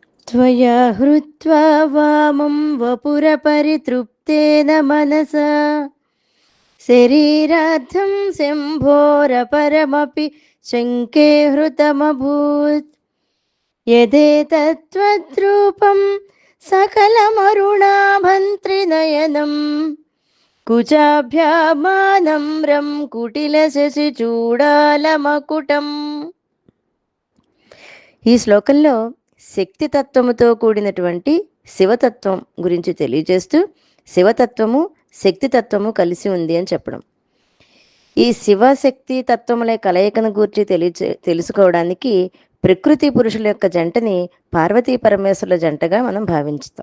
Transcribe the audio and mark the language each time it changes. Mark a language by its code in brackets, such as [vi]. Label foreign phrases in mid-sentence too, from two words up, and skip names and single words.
[sa] त्वया हृत्वा वामं वपुरपरितृप्तेन मनसा शरीरार्थं शम्भोरपरमपि शङ्के हृतमभूत्। यदेतत्त्वद्रूपं सकलमरुणाभं त्रिनयनं कुचाभ्यामानम्रं కుటిలశశిచూడాలమకుటం. [te] ఈ శ్లోకంలో శక్తితత్వముతో కూడినటువంటి శివతత్వం గురించి తెలియజేస్తూ శివతత్వము శక్తితత్వము కలిసి ఉంది అని చెప్పడం. ఈ శివశక్తి తత్వముల కలయికను గూర్చి తెలుసుకోవడానికి ప్రకృతి పురుషుల యొక్క జంటని పార్వతీ పరమేశ్వరుల జంటగా మనం భావించుతాం.